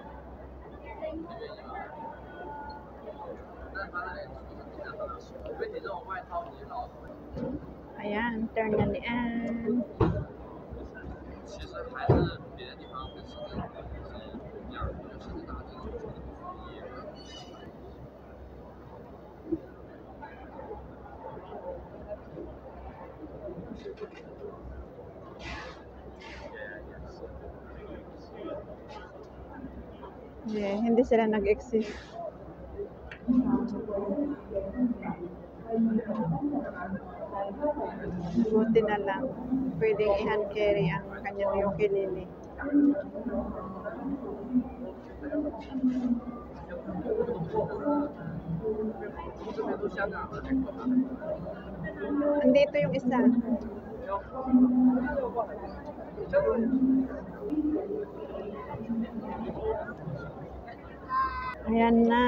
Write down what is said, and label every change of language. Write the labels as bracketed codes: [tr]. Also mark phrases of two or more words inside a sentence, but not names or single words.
[tl] Ayan, turn na ni Ann. [zh] 其实还是别的地方跟深圳比，就是第二个就是深圳大这个就是第一。 [tl] Yeah, hindi sila nag-exist. Buti na lang. Pwedeng i- [en] hand carry [tl] ang kanyang ukulele. Andito yung isa. Ayan na.